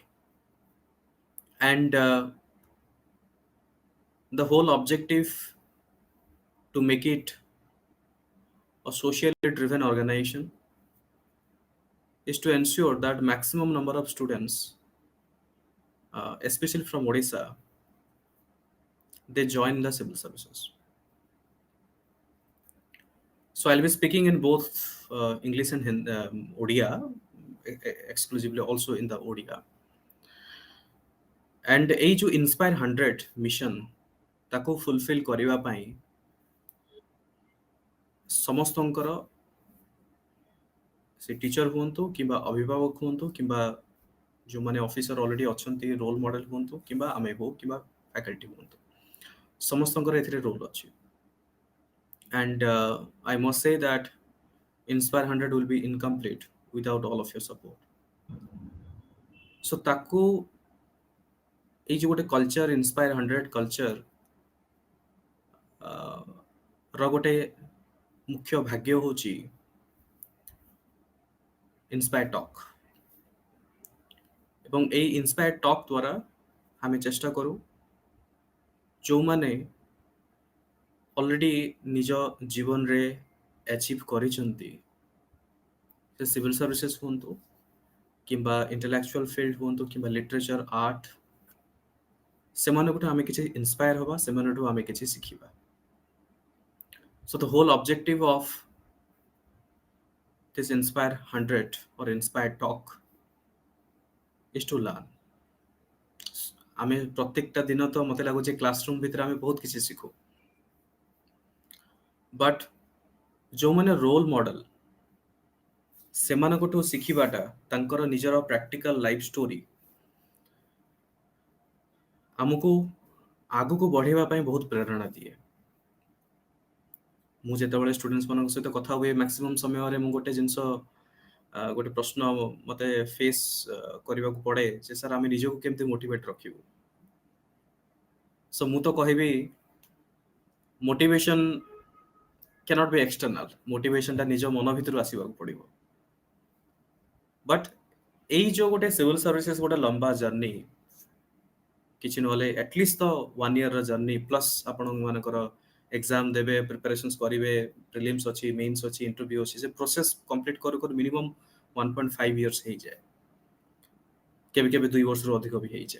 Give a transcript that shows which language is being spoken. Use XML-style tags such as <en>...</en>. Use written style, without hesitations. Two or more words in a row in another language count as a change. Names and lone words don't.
<en>And the whole objective to make it a socially driven organization is to ensure that maximum number of students, especially from Odisha, they join the civil services. So I'll be speaking in both English and Odia, exclusively also in the Odia.</en> <or>And এই जो Inspire 100 mission ତାକୁ fulfill କରିବା ପାଇଁ ସମସ୍ତଙ୍କର से टीचर हुଅନ୍ତୁ କିମ୍ବା ଅଭିଭାବକ ହୁଅନ୍ତୁ କିମ୍ବା ଯେଉଁମାନେ</or> <en>officer already</en> <or>ଅଛନ୍ତି</or> <en>role model</en> <or>ହୁଅନ୍ତୁ କିମ୍ବା ଆମେ ହଉ କିମ୍ବା ଫ୍ୟାକଲ୍ଟି ହୁଅନ୍ତୁ ସମସ୍ତଙ୍କର ଏଥିରେ ରୋଲ ଅଛି</or> <en>and I must say that Inspire 100 will be incomplete without all of your support.</en> <or>So ତାକୁ ଏଇ ଯୋଉ ଗୋଟେ କଲଚର Inspire 100 କଲଚର ର ଗୋଟେ ମୁଖ୍ୟ ଭାଗ୍ୟ ହେଉଛି Inspire Talk ଏବଂ ଏଇ Inspire Talk ଦ୍ୱାରା ଆମେ ଚେଷ୍ଟା କରୁ ଯେଉଁମାନେ ଅଲରେଡି ନିଜ ଜୀବନରେ ଆଚିଭ୍ କରିଛନ୍ତି ସେ</or> <en>civil services</en> <or>ହୁଅନ୍ତୁ କିମ୍ବା</or> <en>intellectual field</en> <or>ହୁଅନ୍ତୁ କିମ୍ବା</or> <en>literature art</en> <or>ସେମାନଙ୍କଠୁ ଆମେ କିଛି ଇନ୍ସପାୟାର ହେବା ସେମାନଙ୍କଠୁ ଆମେ କିଛି ଶିଖିବା.</or> <en>So the whole objective of this Inspire 100 or Inspire Talk is to learn.</en> <or>ଆମେ ପ୍ରତ୍ୟେକଟା ଦିନ ତ ମତେ ଲାଗୁଛି କ୍ଲାସରୁମ୍ ଭିତରେ ଆମେ ବହୁତ କିଛି ଶିଖୁ ବଟ୍ ଯେଉଁମାନେ</or> <en>role model</en> <or>ସେମାନଙ୍କଠୁ ଶିଖିବାଟା ତାଙ୍କର ନିଜର</or> <en>practical life story</en> <or>ଆମକୁ ଆଗକୁ ବଢିବା ପାଇଁ ବହୁତ ପ୍ରେରଣା ଦିଏ. ମୁଁ ଯେତେବେଳେ ଷ୍ଟୁଡେଣ୍ଟସ୍ ମାନଙ୍କ ସହିତ କଥା ହୁଏ ମ୍ୟାକ୍ସିମମ୍ ସମୟରେ ମୁଁ ଗୋଟେ ଜିନିଷ ଗୋଟେ ପ୍ରଶ୍ନ ମତେ ଫେସ୍ କରିବାକୁ ପଡେ ଯେ ସାର୍ ଆମେ ନିଜକୁ କେମିତି ମୋଟିଭେଟ୍ ରଖିବୁ.</or> <en>ସୋ</en> <or>ମୁଁ ତ କହିବି</or> <en>ମୋଟିଭେସନ cannot be external.</en> <or>ମୋଟିଭେସନଟା ନିଜ ମନ ଭିତରୁ ଆସିବାକୁ ପଡିବ. ବଟ୍ ଏଇ ଯୋଉ ଗୋଟେ</or> <en>civil services</en> <or>ଗୋଟେ ଲମ୍ବା ଜର୍ଣ୍ଣି କିଛି ନହେଲେ ଆଟଲିଷ୍ଟ ତ 1</or> <en>year's journey plus</en> <or>ଆପଣମାନଙ୍କର ଏକ୍ଜାମ ଦେବେ ପ୍ରିପାରେସନ୍ସ କରିବେ ପ୍ରିଲିମ୍ସ ଅଛି ମେନ୍ସ ଅଛି ଇଣ୍ଟରଭ୍ୟୁ ଅଛି ସେ</or> <en>process complete</en> <or>କରୁ କରୁ</or> <en>minimum 1.5 years</en> <or>ହେଇଯାଏ କେବେ କେବେ 2 ବର୍ଷରୁ ଅଧିକ ବି ହେଇଯାଏ.</or>